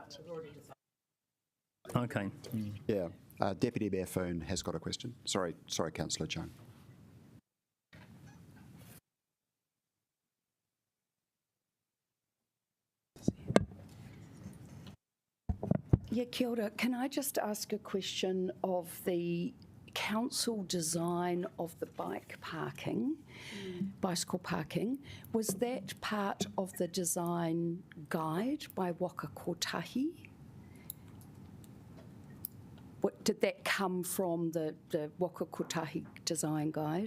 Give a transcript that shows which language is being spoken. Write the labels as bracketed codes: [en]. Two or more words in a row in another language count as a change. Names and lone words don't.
[en] Okay. Yeah. Deputy Mayor Foon has got a question. Sorry, Councillor Chung. Yeah, [mi] kia ora. [en] Can I just ask a question of the council design of the bicycle parking? Was that part of the design guide by Waka Kotahi? Did that come from the Waka Kotahi design guide?